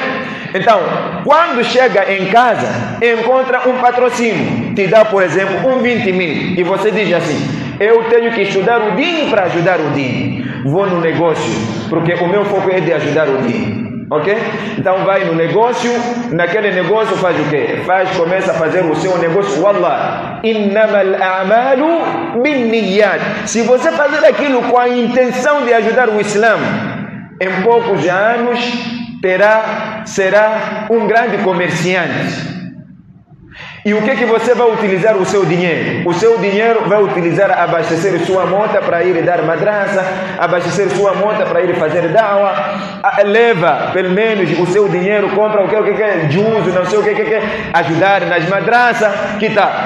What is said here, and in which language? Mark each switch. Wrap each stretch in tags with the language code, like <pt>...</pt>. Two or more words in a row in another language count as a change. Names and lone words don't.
<pt>Então, quando chega em casa, encontra um patrocínio, te dá, por exemplo, 20 mil, e você diz assim: eu tenho que estudar o Dini para ajudar o Dini. Vou no negócio, porque o meu foco é de ajudar o Dini, ok? Então vai no negócio, naquele negócio faz o quê? Começa a fazer o seu negócio.</pt> <ar>والله، إنما الأعمال بالنيات.</ar> <pt>Se você fazer aquilo com a intenção de ajudar o Islã, em poucos anos será um grande comerciante. E o que você vai utilizar o seu dinheiro? O seu dinheiro vai utilizar a abastecer sua moto para ir dar madraça, abastecer sua moto para ir fazer dawa, leva pelo menos o seu dinheiro, compra o que é juízo, não sei o que ajudar nas madraças, que tá.</pt>